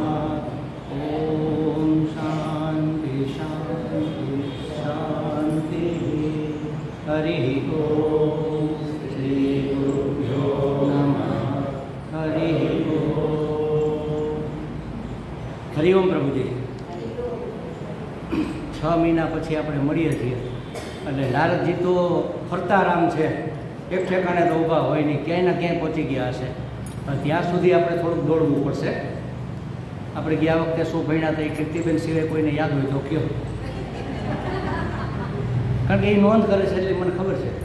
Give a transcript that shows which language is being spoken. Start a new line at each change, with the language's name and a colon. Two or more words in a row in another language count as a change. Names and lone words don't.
Sanskrit: ॐ शान्ति शान्ति शान्तिः। हरिः ॐ श्रीगुरुभ्यो नमः। हरिः ॐ। हरि ओम प्रभुजी।
Gujarati: 6 મહિના પછી આપણે મળીએ છીએ એટલે નારદજી તો ફરતા રામ છે, એક ઠેકાણે તો ઊભા હોય નહીં, ક્યાંય ને ક્યાંય પહોંચી ગયા હશે. પણ ત્યાં સુધી આપણે થોડુંક દોડવું પડશે. આપણે ગયા વખતે શું ભણ્યા હતા એ કીર્તિબેન સિવાય કોઈને યાદ હોય તો કયો, કારણ કે એ નોંધ કરે છે એટલે મને ખબર છે.